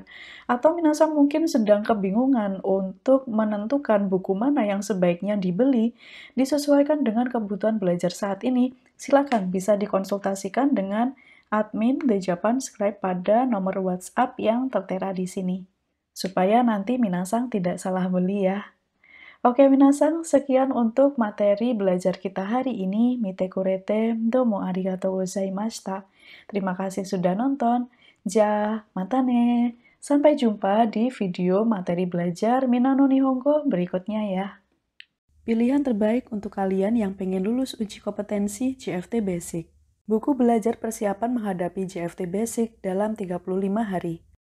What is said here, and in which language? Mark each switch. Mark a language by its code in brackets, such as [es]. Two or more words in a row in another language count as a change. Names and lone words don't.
[id] Atau minasan mungkin sedang kebingungan untuk menentukan buku mana yang sebaiknya dibeli, disesuaikan dengan kebutuhan belajar saat ini, silakan bisa dikonsultasikan dengan admin The Japan Scribe pada nomor WhatsApp yang tertera di sini. Supaya nanti minasan tidak salah beli ya. Oke minasan, sekian untuk materi belajar kita hari ini. [ja] 見てくれて、どうもありがとうございました. [id] Terima kasih sudah nonton. [ja] じゃ、またね. [id] Sampai jumpa di video materi belajar Minano Nihongo berikutnya ya. Pilihan terbaik untuk kalian yang pengen lulus uji kompetensi JFT Basic. Buku belajar persiapan menghadapi JFT Basic dalam 35 hari.